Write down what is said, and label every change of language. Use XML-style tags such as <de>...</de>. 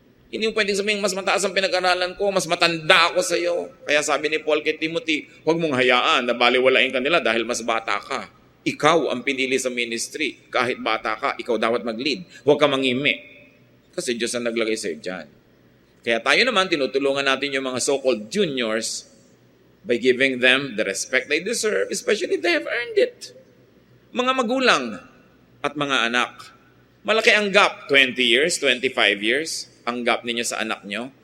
<tl>Hindi mo pwedeng sabihin, mas mataas ang pinag-aralan ko, mas matanda ako sa iyo. Kaya sabi ni Paul kay Timothy, huwag mong hayaan na baliwalain ka nila dahil mas bata ka. Ikaw ang pinili sa ministry. Kahit bata ka, ikaw dapat mag-lead. Huwag ka mangimi. Kasi Diyos ang naglagay sa iyo dyan. Kaya tayo naman, tinutulungan natin yung mga</tl> <en>so-called juniors by giving them the respect they deserve, especially if they have earned it.</en> <tl>Mga magulang at mga anak. Malaki ang gap, 20 years, 25 years, ang gap ninyo sa anak nyo.</tl>